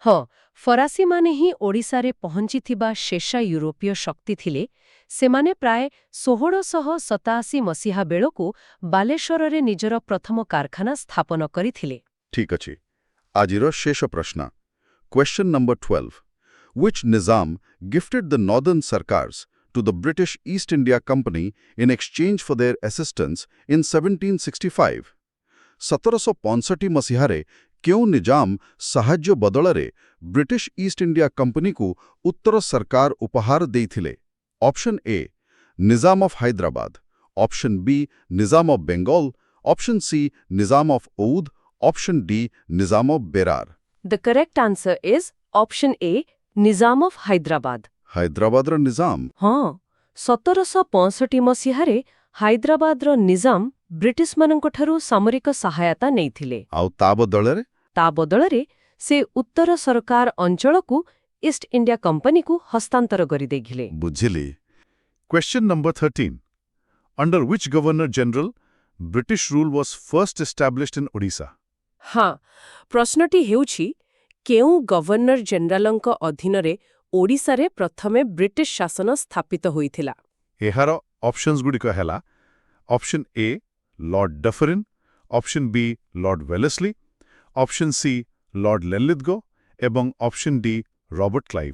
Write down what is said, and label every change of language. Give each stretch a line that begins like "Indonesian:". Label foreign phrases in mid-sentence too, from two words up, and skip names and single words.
Odia: ହଁ, ଫରାସୀମାନେ ହିଁ ଓଡ଼ିଶାରେ ପହଞ୍ଚିଥିବା ଶେଷ ୟୁରୋପୀୟ ଶକ୍ତି ଥିଲେ। ସେମାନେ ପ୍ରାୟ 1687 ମସିହା ବେଳକୁ ବାଲେଶ୍ୱରରେ ନିଜର ପ୍ରଥମ କାରଖାନା ସ୍ଥାପନ କରିଥିଲେ। ଠିକ୍ ଅଛି। ଆଜିର ଶେଷ ପ୍ରଶ୍ନ।
English: Question number 12. Which Nizam gifted the northern Sarkars to the British East India Company in exchange for their assistance in 1765?
Odia: 1765 ମସିହାରେ କେଉଁ ନିଜାମ ସାହାଯ୍ୟ ବଦଳରେ ବ୍ରିଟିଶ ଇଷ୍ଟ ଇଣ୍ଡିଆ କମ୍ପାନୀକୁ ଉତ୍ତର ସରକାର ଉପହାର ଦେଇଥିଲେ?
English: option A Nizam of Hyderabad, option B Nizam of Bengal, option C Nizam of Oudh, option D Nizam of Berar. The correct answer is option A, Nizam of Hyderabad.
Odia: ହାଇଦ୍ରାବାଦର ନିଜାମ? ହଁ, 1765 ମସିହାରେ ହାଇଦ୍ରାବାଦର ନିଜାମ ବ୍ରିଟିଶମାନଙ୍କଠାରୁ ସାମରିକ ସହାୟତା ନେଇଥିଲେ। ଆଉ ତା ବଦଳରେ? ତା ବଦଳରେ ସେ ଉତ୍ତର ସରକାର ଅଞ୍ଚଳକୁ ଇଷ୍ଟ ଇଣ୍ଡିଆ କମ୍ପାନୀକୁ ହସ୍ତାନ୍ତର କରିଦେଇଥିଲେ। ବୁଝିଲି।
English: Question number 13. Under which Governor General British rule was first established in Odisha?
Odia: ହଁ, ପ୍ରଶ୍ନଟି ହେଉଛି କେଉଁ ଗଭର୍ଣ୍ଣର ଜେନେରାଲଙ୍କ ଅଧୀନରେ ଓଡ଼ିଶାରେ ପ୍ରଥମେ ବ୍ରିଟିଶ ଶାସନ ସ୍ଥାପିତ ହୋଇଥିଲା? ଏହାର ଅପସନ୍ସ ଗୁଡ଼ିକ ହେଲା
English: option A Lord Dufferin, option B Lord Wellesley, option C Lord Linlithgow ଏବଂ option D Robert Clive।